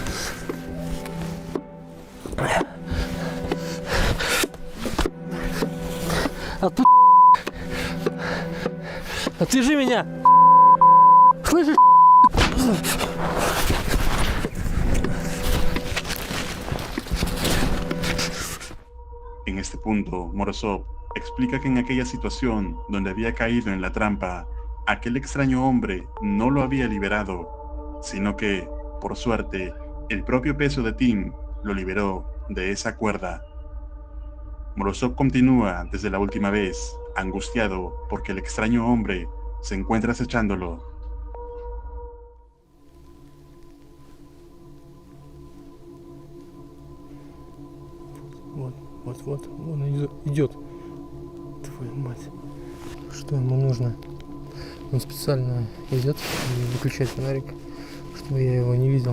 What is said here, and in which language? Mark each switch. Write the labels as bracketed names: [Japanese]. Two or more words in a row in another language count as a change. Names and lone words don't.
[Russian] Отвяжи меня! Слышишь? [Spanish] En este punto, Morozov explica que en aquella situación donde había caído en la trampa, aquel extraño hombre no lo había liberado, sino que, por suerte, el propio peso de Tim lo liberó de esa cuerda. Morozov continúa desde la última vez, angustiado porque el extraño hombre se encuentra acechándolo. [Russian] Вот, он идет. Твою мать. Что ему нужно? Он специально идет и выключает фонарик, чтобы я его не видел.